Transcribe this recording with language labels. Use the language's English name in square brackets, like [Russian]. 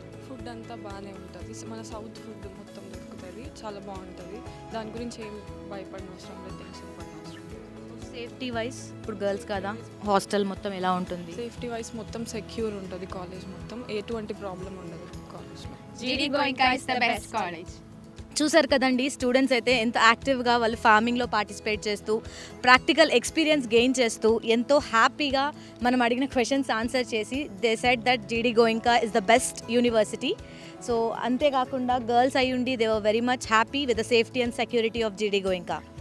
[Telugu] Food అంతా బాగానే ఉంటుంది, మన సౌత్ ఫుడ్ మొత్తం దొరుకుతుంది, చాలా బాగుంటుంది, దాని గురించి ఏం భయపడిన అవసరం లేదు, టెన్షన్ పడిన అవసరం లేదు. సేఫ్టీ వైజ్ ఇప్పుడు గర్ల్స్ కదా, హాస్టల్ మొత్తం ఎలా ఉంటుంది? సేఫ్టీ వైజ్ మొత్తం సెక్యూర్ ఉంటుంది, కాలేజ్ మొత్తం ఎటువంటి ప్రాబ్లం ఉండదు కాలేజ్లో. [English] GD Goenka is the best college. [Telugu] చూసారు కదండి, స్టూడెంట్స్ అయితే ఎంత యాక్టివ్గా వాళ్ళు ఫార్మింగ్లో పార్టిసిపేట్ చేస్తూ ప్రాక్టికల్ ఎక్స్పీరియన్స్ గెయిన్ చేస్తూ ఎంతో హ్యాపీగా మనం అడిగిన క్వశ్చన్స్ ఆన్సర్ చేసి [English] They said that GD Goenka is the best university. [Telugu] So అంతేకాకుండా గర్ల్స్ అయి ఉండి [English] They were very much happy with the safety and security of GD Goenka.